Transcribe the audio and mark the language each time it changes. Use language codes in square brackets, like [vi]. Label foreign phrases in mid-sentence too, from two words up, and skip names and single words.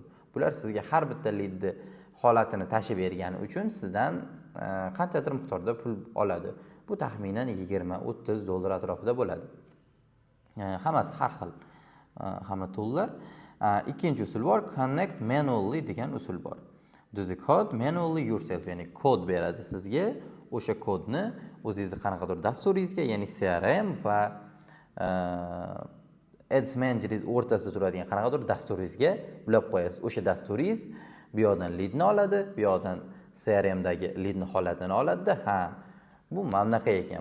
[uz] Bular sizga har bitta leadni holatini tashib bergani uchun sizdan qanchadir miqdorda pul oladi. Bu taxminan $20-30 atrofida bo'ladi. Hammasi har xil. Hamma toollar. Ikkinchi usul bor, [en] connect manually [uz] degan usul bor. [en] Do the code manually yourself, [uz] ya'ni kod beradi sizga. O'sha kodni o'zingizning qanaqadir dasturingizga, ya'ni CRM va Ads Manager o'rtasida turadigan qanaqadir dasturingizga ulab qo'yasiz. O'sha dasturingiz bu yoqdan leadni oladi, bu yoqdan CRM dagi leadni holatini oladi-da, bu mamlaqa ekan.